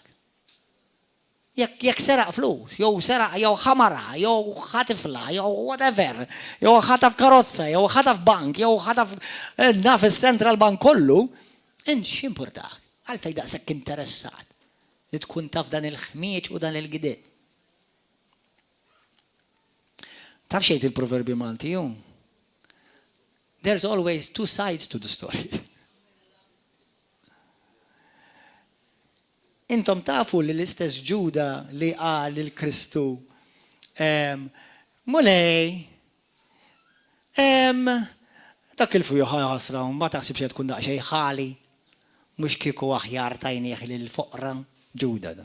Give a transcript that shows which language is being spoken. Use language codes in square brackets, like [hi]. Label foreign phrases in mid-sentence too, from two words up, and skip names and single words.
[mt] Jekk seraq flus, jew seraq, jew ħamara, jew ħatifla, jew whatever, jew ħataf karozza, jew ħataf bank, jew ħataf naf is-Central Bank kollu, x'importak? Għalfejn daqshekk interessat li tkun taf dan il-ħmieġ u dan il-gideb. Taf xejn il-proverbi Malti hu? [en] There's always two sides to the story. [mt] Intom tafu li l-istess Ġuda li qal lil Kristu mulej dak il-fuju ħasra ma taħsibx li tkun daqsxejn ħali mhux kieku aħjar tajnieh lill-foqra Ġuda dan.